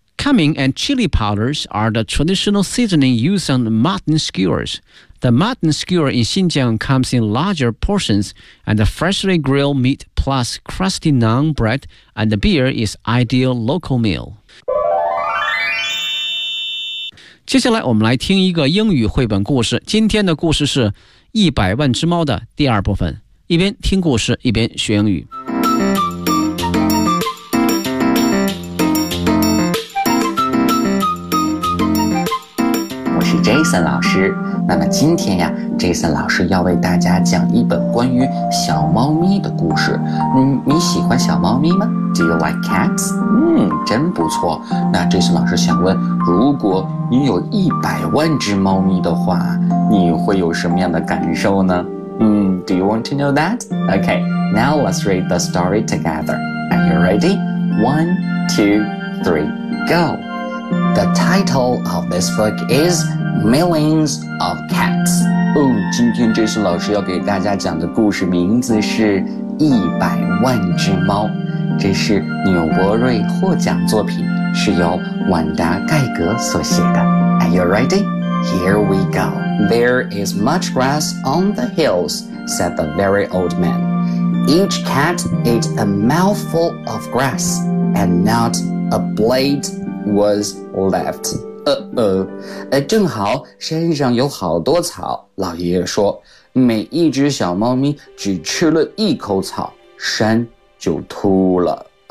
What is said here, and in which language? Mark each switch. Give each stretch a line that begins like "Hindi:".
English: Cumin and chili powders are the traditional seasoning used on the mutton skewers. The mutton skewer in Xinjiang comes in larger portions, and the freshly grilled meat plus crusty naan bread and the beer is ideal local meal.
Chinese: 接下来我们来听一个英语绘本故事。今天的故事是《一百万只猫》的第二部分。一边听故事，一边学英语。 Jason 老师，那么今天呀 ，Jason 老师要为大家讲一本关于小猫咪的故事。你喜欢小猫咪吗 ？
English: Do you like cats？
Chinese: 真不错。那 Jason 老师想问，如果你有100万只猫咪的话，你会有什么样的感受呢？
English: Do you want to know that？ Okay， now let's read the story together. Are you ready？ 1, 2, 3, go。 The title of this book is Millions of Cats.
Chinese: 哦，今天Jason老师要给大家讲的故事名字是《一百万只猫》。这是纽伯瑞获奖作品，是由婉达·盖格所写的。
English: Are you ready? Here we go. There is much grass on the hills, said the very old man. Each cat ate a mouthful of grass, and not a blade. Was left.
Chinese: 正好山上有好多草，老爷爷说，每一只小猫咪只吃了一口草，山就秃了。